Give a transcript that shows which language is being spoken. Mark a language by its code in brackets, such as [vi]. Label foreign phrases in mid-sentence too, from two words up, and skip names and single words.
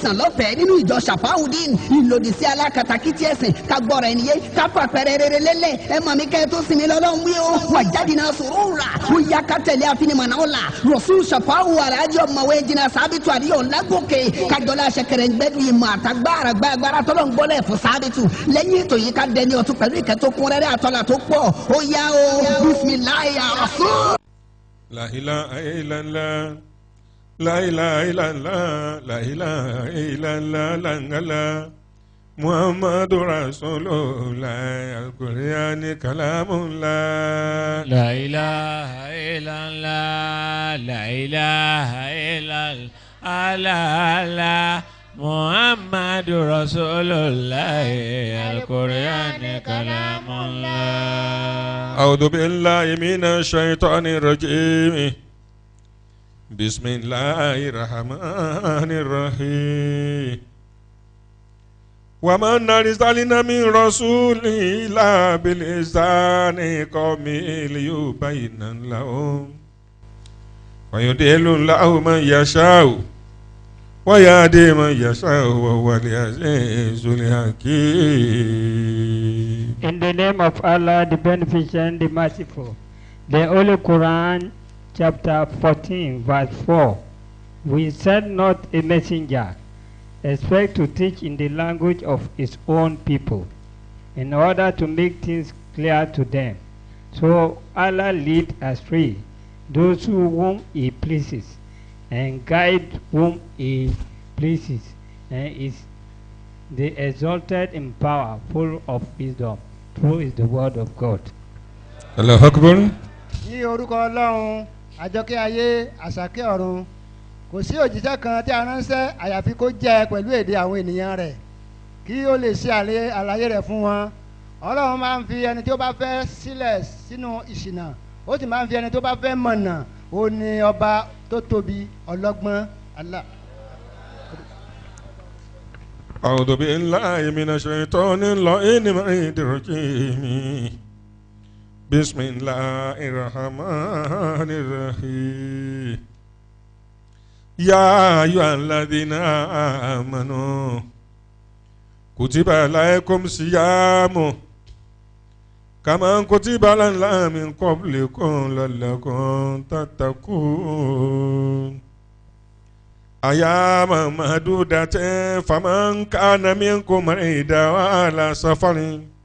[yo] sàn lọ́fẹ̀ẹ́ nínú ìjọ Ṣàfáwùdín ìlòdì sí alákatakítí ẹ̀sìn kagbọ́ra ẹniyé káfà pẹ̀rẹ̀ rere lélẹ̀ ẹ mọ̀ mi kẹ́ ẹ tó sinmi lọ́lọ́run wí o wà jáde náà sòrò rà ó yá ká tẹ̀lé àfinimọ̀nà ó la Rasul Ṣàfáwù alájọ mọ̀wé jìnnà sábìtù àdìyọ̀ lágòkè kájọlá ṣẹkẹrẹ gbẹdùn ìmọ̀ àtàgbára gbàgbára tọ́lọ̀ ń gbọ́lẹ̀ fún sábìtù lẹ́yìn ètò yìí ká dẹni ọ̀tún pẹ̀lú ìkẹ́ tó kún rẹ́rẹ́ àtọ́là tó pọ̀ ó yá o bisimilayi Rasul. [ar] لا إله إلا الله، لا إله إلا الله، لا إله إلا الله، langala. محمد رسول الله، القرآن كلام الله. لا إله إلا الله، لا إله إلا الله، محمد رسول الله، القرآن كلام الله. أعوذ بالله من الشيطان الرجيم. بسم الله الرحمن الرحيم. وَمَا أَرْسَلْنَا مِن رَّسُولٍ إِلَّا بِلِسَانِ قَوْمِهِ لِيُبَيِّنَ لَهُمْ وَيُضِلُّ اللَّهُ مَن يَشَاءُ وَيَهْدِي مَن يَشَاءُ وَهُوَ الْعَزِيزُ الْحَكِيمُ. [en] In the name of Allah, the Beneficent, the Merciful. The Holy Quran, chapter 14, verse 4. We send not a messenger expect to teach in the language of his own people in order to make things clear to them. So Allah lead astray those whom he pleases and guide whom he pleases, and is the exalted in power, full of wisdom. True is the word of God. [ar] الله أكبر. [yo] Ní orúkọ Ọlọ́run àjọkẹ́ ayé àṣàkẹ́ ọ̀run kò sí òjíṣẹ́ kan tí a ránṣẹ́ àyàfi kó jẹ́ pẹ̀lú èdè àwọn ènìyàn rẹ̀ kí ó lè ṣe àlàyé rẹ̀ fún wọn. Ọlọ́run máa ń fi ẹni tí ó bá fẹ́ sílẹ̀ sínú ìṣìnà ó sì máa ń fi ẹni tó bá fẹ́ mọ̀nà. Ó ní ọba tó tóbi ọlọ́gbọ́n Allah. [ar] أعوذ بالله من الشيطان الرجيم. بسم الله الرحمن الرحيم. يا أيها الذين آمنوا كتب عليكم صيام كما كتب على الذين من قبلكم لعلكم تتقون أياما معدودة فمن كان منكم مريضا وعلى سفر